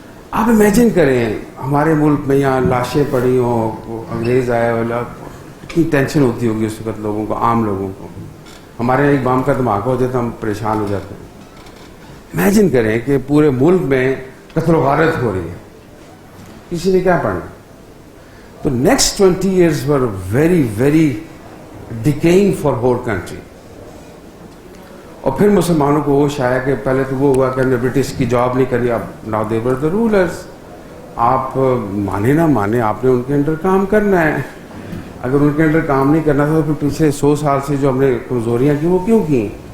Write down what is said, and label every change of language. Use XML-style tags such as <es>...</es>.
<ur>آپ امیجن کریں ہمارے ملک میں یہاں لاشیں پڑی ہوں، انگریز آیا والا، کتنی ٹینشن ہوتی ہوگی اس وقت لوگوں کو، عام لوگوں کو. ہمارے ایک بام کا دھماکہ ہو جاتا ہم پریشان ہو جاتے ہیں. امیجن کریں کہ پورے ملک میں قتل و غارت ہو رہی ہے، کسی نے کیا پڑھنا.</ur> <en>تو next 20 years were very very decaying for whole country.</en> <ur>اور پھر مسلمانوں کو ہوش آیا کہ پہلے تو وہ ہوا کہ ہم نے برٹش کی جاب نہیں کری، اب</ur> <en>now they were the rulers.</en> <ur>آپ مانے نہ مانے آپ نے ان کے انڈر کام کرنا ہے. اگر ان کے انڈر کام نہیں کرنا تھا تو پھر پچھلے 100 سال سے جو ہم نے کمزوریاں کی وہ کیوں کی.</ur>